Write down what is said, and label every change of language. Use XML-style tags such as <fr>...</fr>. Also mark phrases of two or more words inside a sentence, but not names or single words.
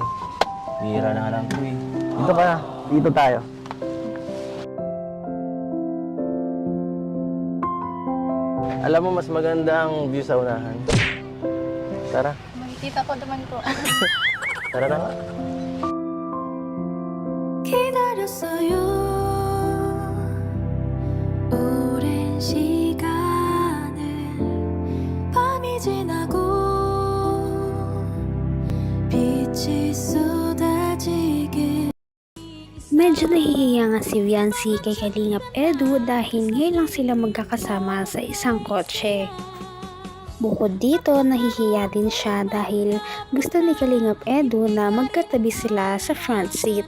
<tl>Bihira na lang ko eh. Dito ka na. Dito tayo. Alam mo, mas maganda ang view sa unahan. Tara. Makikita ko naman po. Tara na nga.</tl> <ko>기다렸어요. 오랜 시간을 밤이 지나고 빛이 쏟아지게.</ko> <tl>Medyo nahihiya nga si Viancy kay Kalingap Edu dahil ngayon lang sila magkakasama sa isang kotse. Bukod dito, nahihiya din siya dahil gusto ni Kalingap Edu na magkatabi sila sa front seat.</tl>